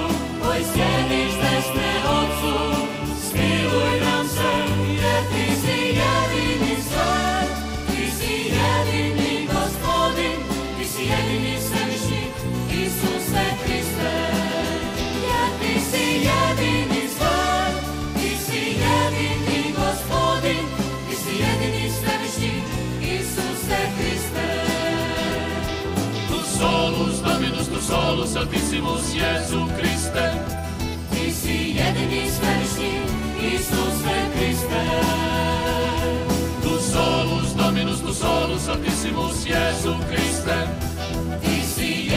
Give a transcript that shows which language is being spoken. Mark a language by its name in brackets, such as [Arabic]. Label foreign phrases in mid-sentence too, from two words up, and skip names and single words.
[Croatian] Koji sjediš desne Otcu, smiluj nam se, jer ti si jedini sve, ti si jedini Gospodin, ti si jedini svevišnji, Isuse Kriste. Jer ti si jedini sve, ti si jedini Gospodin, ti si jedini svevišnji, Isuse Kriste. [Latin] Tu solus Dominus, tu solus Altissimus, Jesu Kriste. [Croatian] Ti si jedini svevišnji, Isuse Kriste. [Latin] Tu solus Dominus, tu solus Altissimus, Jesu Kriste. [Croatian] Ti si